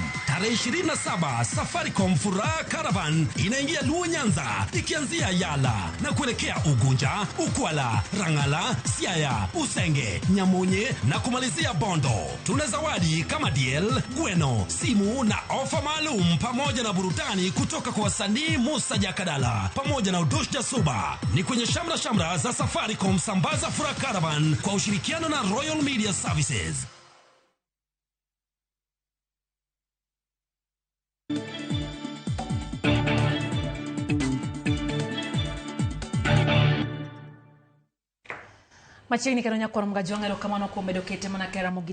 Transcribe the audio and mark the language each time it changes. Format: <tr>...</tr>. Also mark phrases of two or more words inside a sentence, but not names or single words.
<sw>Tarehe 27 Safaricom Furaha Caravan inaingia Luo Nyanza ikianzia Yala na kuelekea Ugunja, Ukwala, Rangala, Siaya, Usenge, Nyamonye na kumalizia Bondo. Tuna zawadi kama DL, Gweno, simu na ofa maalum pamoja na burudani kutoka kwa wasanii Musa Jakadala pamoja na Udoshja Suba. Ni kwenye shamra za Safaricom Sambaza Furaha Caravan kwa ushirikiano na Royal Media Services.</sw> <luo>Machiegni kero nyakoro mga jwang'elo kamano kuom bedo kete mana kera Ramogi</luo>